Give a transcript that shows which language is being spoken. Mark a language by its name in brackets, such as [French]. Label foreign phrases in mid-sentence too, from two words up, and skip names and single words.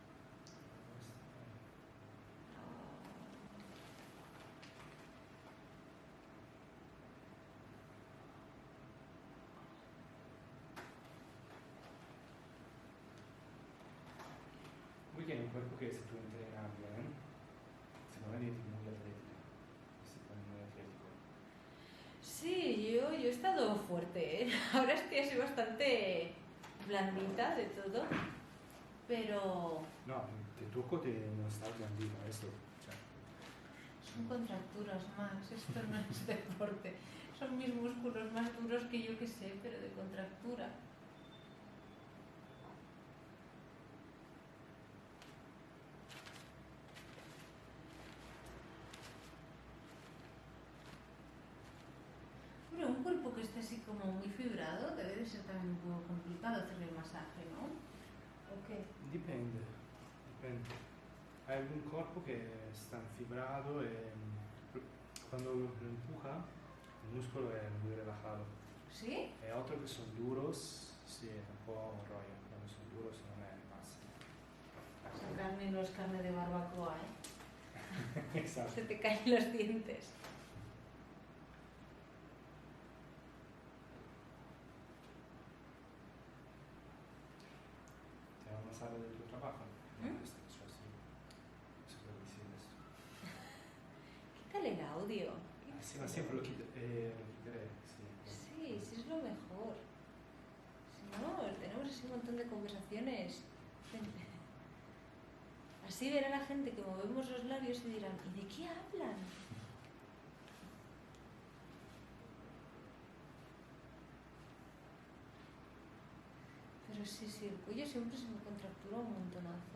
[Italian] Voi tieni un cuerpo che se tu [Spanish] entrenas bien, [Italian] secondo me diventi [Spanish] muy atlético. Se pone muy atlético. Sí, yo he estado fuerte, ¿eh? Ahora estoy así bastante blandita de todo, pero [Italian] No, te toco te non sta blandito, adesso. Cioè. [Spanish] son contracturas más, esto no es deporte. Son mis músculos más duros que yo que sé, pero de contractura. Pero un cuerpo que esté así como muy fibrado debe de ser también un poco complicado hacerle el masaje, ¿no? ¿O qué? [Italian] Dipende. Hai un corpo che sta fibrado e quando [Spanish] lo empuja [Italian] il muscolo è [Spanish] muy relajado. ¿Sí? [Italian] E otro che sono duros, sì, è un po' un rollo. Quando sono duros non è massa. [Spanish] Esa carne no es carne de barbacoa, ¿eh? [Italian] Esatto. [Spanish] Se te caen los dientes. Te va a pasar del tuo trabajo. ¿Mm? Esto, [Italian] cioè, sì. Se può dire adesso. [Spanish] Quítale el audio. [Italian] Sì, ma sempre lo chiederei, sì. [Spanish] Sí, sí es lo mejor. Si no, tenemos así un montón de conversaciones. Así verá la gente que movemos los labios y dirán, ¿y de qué hablan? Pero sí, el cuello siempre se me contractura un montonazo.